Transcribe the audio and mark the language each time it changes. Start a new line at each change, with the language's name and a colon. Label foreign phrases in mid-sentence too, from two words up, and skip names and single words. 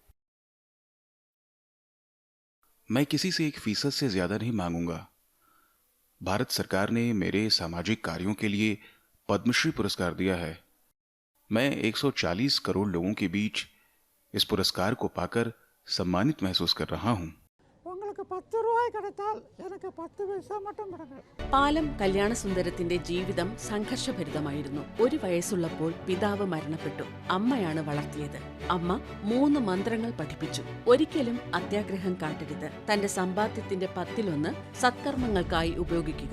Hindi: मैं किसी से 1% से ज्यादा नहीं मांगूंगा। भारत सरकार ने मेरे सामाजिक कार्यों के लिए पद्मश्री पुरस्कार दिया है। मैं 140 करोड़ लोगों के बीच इस पुरस्कार को पाकर सम्मानित महसूस कर रहा हूं।
Tamil: உங்களுக்கு அவருக்கு 10 ரூபாய் கிடைத்தால் எனக்கு 10 பைசா மட்டும் கொடுங்கள்.
Malayalam: പാലം കല്യാണസുന്ദരത്തിന്റെ ജീവിതം സംഘർഷഭരിതമായിരുന്നു. ഒരു വയസ്സുള്ളപ്പോൾ പിതാവ് മരണപ്പെട്ടു. അമ്മയാണ് വളർത്തിയത്. അമ്മ 3 മന്ത്രങ്ങൾ പഠിപ്പിച്ചു. ഒരിക്കലും അത്യാഗ്രഹം കാട്ടരുത്. തന്റെ സമ്പാദ്യത്തിന്റെ 10-1 സത്കർമ്മങ്ങൾക്കായി ഉപയോഗിക്കുക.